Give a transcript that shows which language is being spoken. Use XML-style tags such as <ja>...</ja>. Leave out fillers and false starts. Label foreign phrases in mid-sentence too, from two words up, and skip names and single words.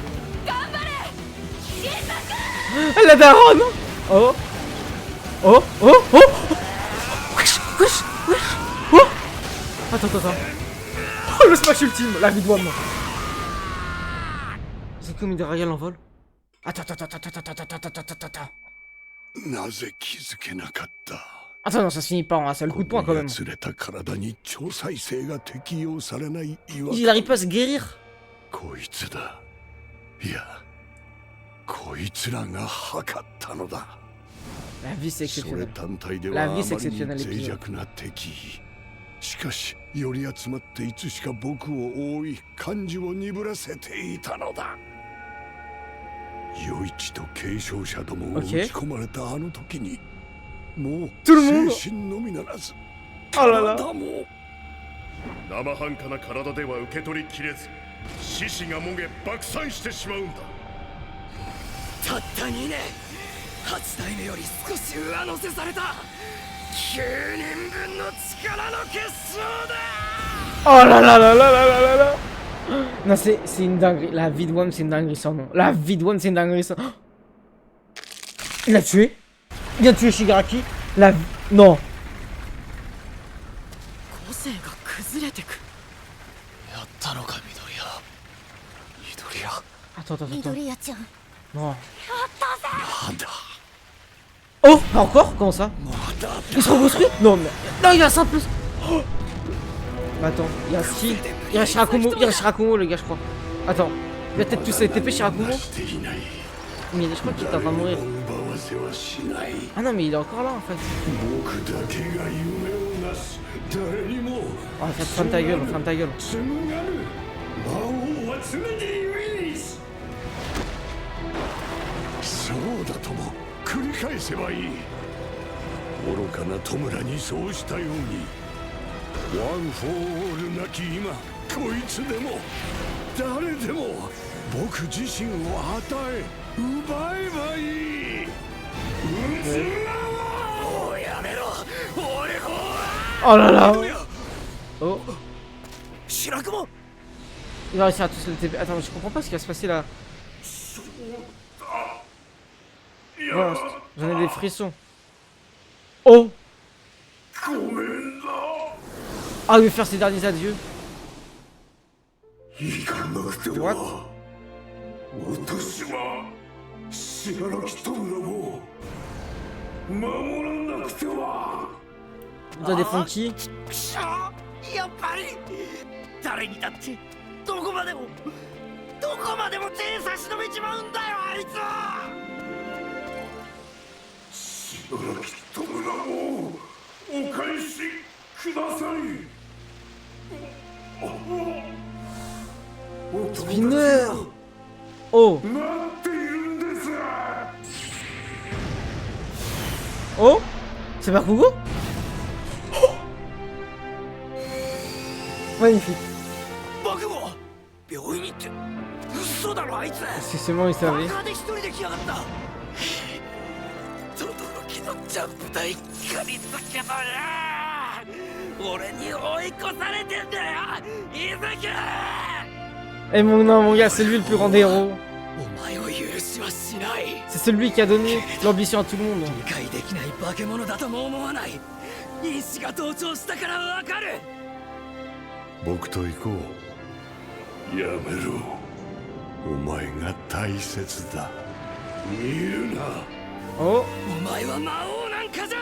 <fr>La daronne. Oh. Wesh. Oh. Attends. Oh, le smash ultime, la vie de One. C'est comme il déraille l'envol. Attends.</fr> <ja>なぜ気づけなかった。</ja> <fr>Attends, non, ça se finit pas en un seul coup de poing quand même.</fr> <ja>釣れた体に超再生が適用されない違和感。</ja> <fr>Il arrive pas à se guérir.</fr> <ja>こいつだ。いや、こいつらが測ったのだ。</ja> <fr>La vie c'est</fr> <ja>それ</ja> <fr>exceptionnel.</fr> <ja>単体では</ja> <fr>La</fr> <ja>あま</ja> <fr>vie</fr> <ja>り</ja> <fr>c'est</fr> <ja>に</ja> <fr>exceptionnel</fr> <ja>脆</ja> <fr>épisode.</fr> <ja>弱な敵。しかし、より集まっていつしか僕を覆い、感情を鈍らせていたのだ。余一と継承者どもを打ち込まれたあの時に、もう精神のみならず、体も生半可な体では受け取りきれず、獅子がもげ爆散してしまうんだ。たった2年、8代目より少し上乗せされた9人分の力の結晶だ。</ja> <fr>Oh là là. Non, c'est une dinguerie. La vie de One, c'est une dinguerie sans nom. La vie de One, c'est une dinguerie sans nom. Il l'a tué. Il a tué Shigaraki. Non. Attends.</fr> <ja>緑谷ちゃん。</ja> <fr>Non. Oh, encore? Comment ça? Il se reconstruit? Non, mais... Non, il a ça en plus. Oh. Attends, il y a Ski, il y a Shirakumo le gars je crois. Attends, il va peut-être tous les TP Shirakumo. Mais je crois qu'il est en train de mourir. Ah non mais il est encore là en fait. Oh, ferme ta gueule.</fr> <ja>そうだとも繰り返せばいい。愚かな弔にそうしたように、ワン・フォー・オールなき今、こいつでも誰でも僕自身を与え奪えばいい。もうやめろ、俺は。</ja> <fr>Oh là là. Oh. Shirakumo. Il va réussir à tous les TP. Attends, je comprends pas ce qui va se passer là. Voilà, j'en ai des frissons. Oh. Ah, il veut faire ses derniers adieux.</fr> <en>What?</en> <ja>死柄木弔を守らなくては。</ja> <fr>Il doit défendre qui?</fr> <ja>くしょう、やっぱり誰にだってどこまでも手差し伸べちまうんだよ、あいつは。死柄木弔をお返しください。</ja> <fr>Spinner! Oh!</fr> <ja>待っているんです。</ja> <fr>Oh! C'est Bakugo? Oh Magnifique.</fr> <ja>僕も病院にって嘘だろ、あいつ。</ja> <fr>C'est seulement il savait.</fr> <ja>バカで一人で来やがった。轟のジャンプ台借りたけどな、俺に追い越されてんだよ、伊崎。</ja> <fr>Eh mon non mon gars, c'est lui le plus grand des héros.</fr> <ja>お前を許しはしない。</ja> <fr>C'est celui qui a donné l'ambition à tout le monde.</fr> <ja>理解できない化け物だとも思わない。因子が同調したからわかる。僕と行こう。やめろ。お前が大切だ。見るな。</ja> <fr>Oh!</fr> <ja>お前は魔王なんかじゃ</ja>